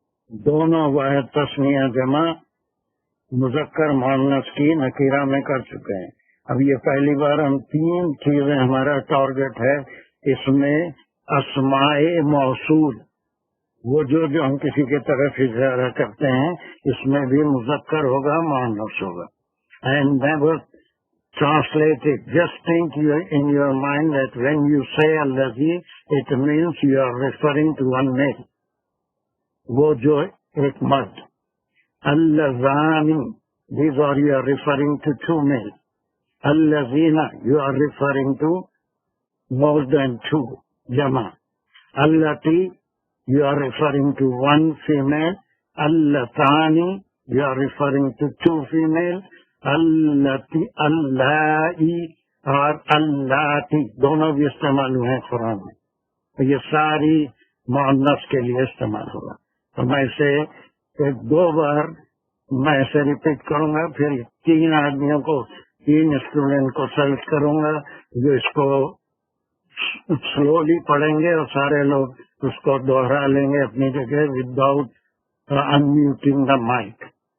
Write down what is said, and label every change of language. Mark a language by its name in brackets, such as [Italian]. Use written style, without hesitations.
[Urdu] دونوں واحد تثنیہ جمع مذکر مؤنث کی نکیرہ میں کر چکے ہیں۔ اب یہ پہلی بار ہم 3 چیزیں ہمارا ٹارگٹ ہے اس میں۔ اسماء موصول، وہ جو ہم کسی کی طرف اشارہ کرتے ہیں، اس میں بھی مذکر ہوگا، مؤنث ہوگا۔ [English] And never translate it. Just think in your mind that when you say الذی, it means you are referring to one male. [Urdu] وہ جو ایک مرد، [English] اللذانی، these are you are referring to 2 male. Allazina, you are referring to more than two, jama. Allati, you are referring to one female. Allatani, you are referring to two female. [Urdu] Allati, allai اور اللاتی دونوں بھی استعمال ہوئے ہیں قرآن میں. یہ ساری مؤنث کے لیے استعمال ہوگا. تو میں اسے ایک دو بار میں اسے ریپیٹ کروں گا، پھر 3 آدمیوں کو 3 اسٹوڈنٹ کو سلیکٹ کروں گا جو اس کو سلولی پڑھیں گے اور سارے لوگ اس کو دوہرا لیں گے اپنی جگہ [English] Without unmuting the mic.